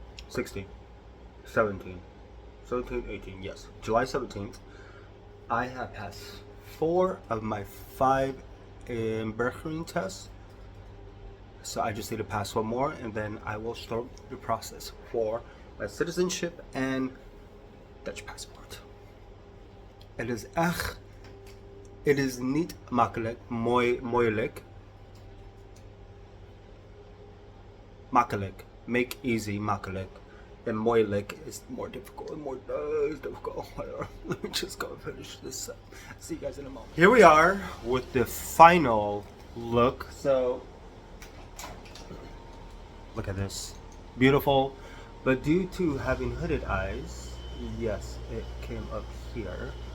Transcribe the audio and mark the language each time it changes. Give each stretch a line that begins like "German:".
English: 16th, 17th, 17th, 18th, yes, July 17th, I have passed 4 of my 5 Berkering tests. So I just need to pass 1 more, and then I will start the process for my citizenship and Dutch passport.
Dutch: Het is niet makkelijk, moeilijk. Makkelijk,
English: make easy,
Dutch: makkelijk.
English: And moeilijk is more difficult, more difficult. Whatever. Let me just go and finish this up. See you guys in a moment. Here we are with the final look. So, look at this. Beautiful. But due to having hooded eyes, yes, it came up here.